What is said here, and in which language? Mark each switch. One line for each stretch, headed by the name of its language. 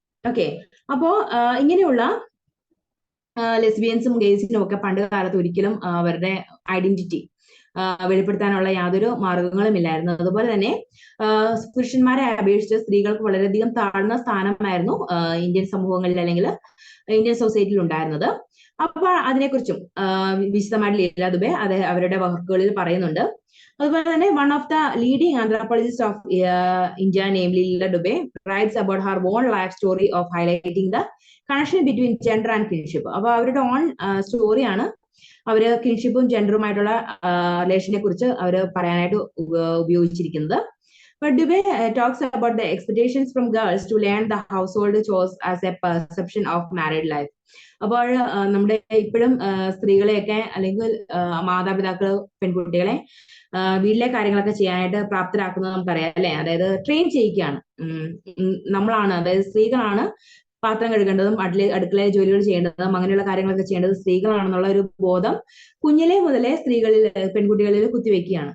Malayalam: Okay, അപ്പോ ഇങ്ങനെയുള്ള ലെസ്ബിയൻസും ഗേസിനും ഒക്കെ പണ്ട് കാലത്ത് ഒരിക്കലും അവരുടെ ഐഡന്റിറ്റി വെളിപ്പെടുത്താനുള്ള യാതൊരു മാർഗങ്ങളും ഇല്ലായിരുന്നു. അതുപോലെ തന്നെ പുരുഷന്മാരെ അപേക്ഷിച്ച് സ്ത്രീകൾക്ക് വളരെയധികം താഴ്ന്ന സ്ഥാനമായിരുന്നു ഇന്ത്യൻ സമൂഹങ്ങളിൽ അല്ലെങ്കിൽ ഇന്ത്യൻ സൊസൈറ്റിയിൽ ഉണ്ടായിരുന്നത്. അപ്പൊ അതിനെക്കുറിച്ചും വിശദമായിട്ട് ലീല ദുബെ അവരുടെ വർക്കുകളിൽ പറയുന്നുണ്ട്. അതുപോലെ തന്നെ
English: one of the leading anthropologists of India, namely Leela Dubey, writes about her own life story of highlighting the connection between gender and kinship.
Malayalam: അപ്പോൾ അവരുടെ ഓൺ സ്റ്റോറിയാണ് അവര് കിൻഷിപ്പും ജെൻഡറുമായിട്ടുള്ള റിലേഷനെ കുറിച്ച് അവർ പറയാനായിട്ട് ഉപയോഗിച്ചിരിക്കുന്നത്.
English: But Dubey talks about the expectations from girls to learn the household chores as a perception of married life.
Malayalam: അപ്പോൾ നമ്മുടെ ഇപ്പോഴും സ്ത്രീകളെയൊക്കെ അല്ലെങ്കിൽ മാതാപിതാക്കൾ പെൺകുട്ടികളെ വീട്ടിലെ കാര്യങ്ങളൊക്കെ ചെയ്യാനായിട്ട് പ്രാപ്തരാക്കുന്നത് നമുക്കറിയാം അല്ലെ, അതായത് ട്രെയിൻ ചെയ്യിക്കുകയാണ്. നമ്മളാണ്, അതായത് സ്ത്രീകളാണ് പാത്രം കഴുകേണ്ടതും അടുക്കള ജോലികൾ ചെയ്യേണ്ടതും അങ്ങനെയുള്ള കാര്യങ്ങളൊക്കെ ചെയ്യേണ്ടത് സ്ത്രീകളാണെന്നുള്ള ഒരു ബോധം കുഞ്ഞിലെ മുതലേ സ്ത്രീകളിൽ പെൺകുട്ടികളിൽ കുത്തിവെക്കുകയാണ്.